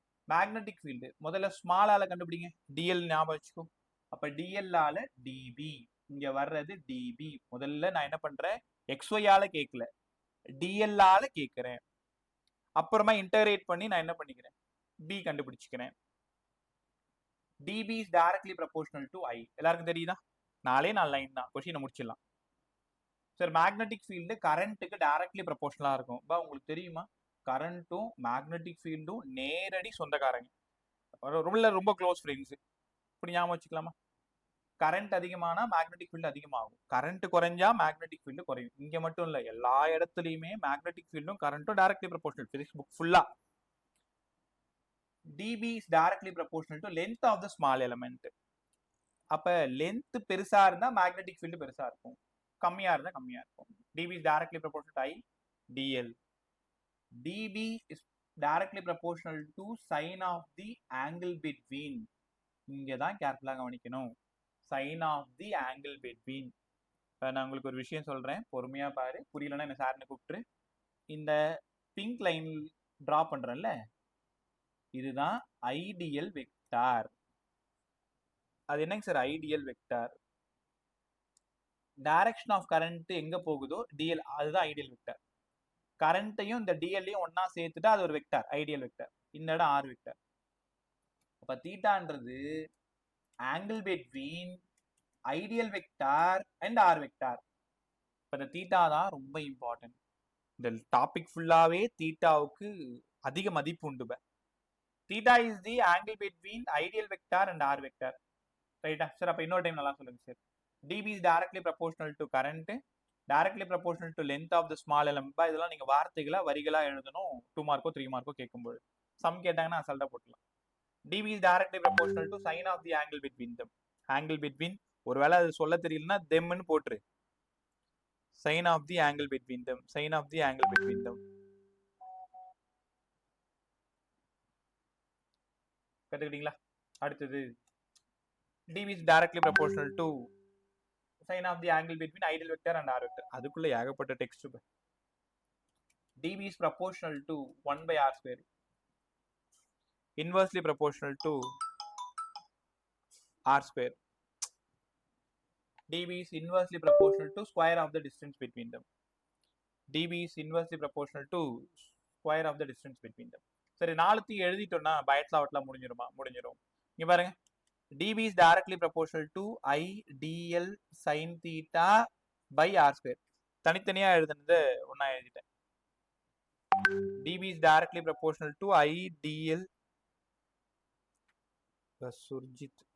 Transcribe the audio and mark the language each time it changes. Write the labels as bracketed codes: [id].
[ta] Magnetic field முதல்ல small ஆல கண்டுபிடிங்க. DL ஞாபகம் வச்சுக்கோ. அப்ப DL ஆல DB, இங்க வர்றது DB. முதல்ல நான் என்ன பண்றேன்? XY ஆல கேட்கல, DL ஆல கேட்கிறேன். அப்புறமா இன்டகிரேட் பண்ணி நான் என்ன பண்ணிக்கிறேன்? B கண்டுபிடிச்சுக்கிறேன். [en] DB is directly proportional to I. [ta] எல்லாருக்கும் தெரியுதா? 4 லைன் தான். கொஸ்டினை முடிச்சிடலாம். சார், மேக்னெட்டிக் ஃபீல்டு கரண்ட்டுக்கு டைரக்ட்லி ப்ரொபோஷனலா இருக்கும். உங்களுக்கு தெரியுமா? கரண்ட்டும் மேக்னெட்டிக் ஃபீல்டும் நேரடி சொந்தக்காரங்க, ரொம்ப க்ளோஸ் ஃப்ரெண்ட்ஸ். இப்படி ஞாபகம் வச்சுக்கலாமா? கரண்ட் அதிகமானா மேக்னெட்டிக் ஃபீல்டு அதிகமாகும், கரண்ட் குறைஞ்சா மேக்னெட்டிக் ஃபீல்டு குறையும். இங்க மட்டும் இல்ல, எல்லா இடத்துலயுமே மேக்னெட்டிக் ஃபீல்டும் கரண்ட்டும் டைரக்ட்லி ப்ரொபோஷனல். பிசிக்ஸ் புக் ஃபுல்லா [en] DB is directly proportional to length of the small element. [ta] அப்ப லென்த் பெருசா இருந்தா மேக்னெட்டிக் ஃபீல்டு பெருசா இருக்கும், கம்மியா இருந்தா கம்மியா இருக்கும். [en] DB is directly proportional to I DL. DB is directly proportional to sin of the angle between. [ta] இங்க தான் கேர்ஃபுல்லா கவனிக்கணும். [en] sin of the angle between. [ta] நான் உங்களுக்கு ஒரு விஷயம் சொல்றேன், பொறுமையா பாரு. புரியலன்னா என்ன சார்னு கூப்பிட்டு. இந்த பிங்க் லைன் டிரா பண்றேன்ல, இதுதான் ஐடியல் வெக்டார். அது என்னங்க sir ideal vector? Direction of current எங்க போகுதோ DL, அதுதான் ஐடியல் வெக்டார். கரண்ட்டையும் இந்த DLையும் ஒன்னா சேர்த்துட்டா அது ஒரு வெக்டார், ஐடியல் வெக்டார். இந்த இடம் R வெக்டார். அப்ப தீட்டான்றது angle between ideal vector and R vector. இப்ப இந்த தீட்டா தான் ரொம்ப இம்பார்ட்டன்ட். இந்த டாபிக் ஃபுல்லாவே தீட்டாவுக்கு அதிக மதிப்பு உண்டு. Theta is the angle between ideal vector and R vector. ரைட்டா சார்? அப்ப இன்னொரு டைம் நல்லா சொல்லுங்க sir. [en] DB is directly proportional to current, directly proportional to length of the small element. [ta] இதெல்லாம் நீங்க வார்த்தைகளா வரிகளா எழுதணும். 2 மார்க்கோ 3 மார்க்கோ கேட்கும்போது. சம் கேட்டாங்கன்னா அசால்ட்டா போட்டுலாம். [en] DB is directly proportional to sin of the angle between them. Angle between, [ta] ஒருவேளை அது சொல்ல தெரியலன்னா themன்னு போட்டுரு. [en] sin of the angle between them, sin of the angle between them. [ta] கத்துக்கிட்டீங்களா? அடுத்தது [en] DB is directly proportional to sin of the angle between ideal vector and R vector. [ta] அதுக்குள்ள ஏகப்பட்ட text. [en] DB is proportional to 1 by R square, inversely proportional to R square. DB is inversely proportional to square of the distance between them. DB is inversely proportional to square of the distance between them. [ta] சரி, நாலுத்தையும் எழுதிட்டோம்னா by-heart லாவட்லாம் முடிஞ்சிருமா? முடிஞ்சிரும். இங்க பாருங்க, [en] DB is directly proportional to I DL sin theta by R square. [ta] தனித்தனியா எழுதுனது ஒன்னா எழுதிட்டேன். [en] dB is directly proportional to I dl சுர்ஜித்.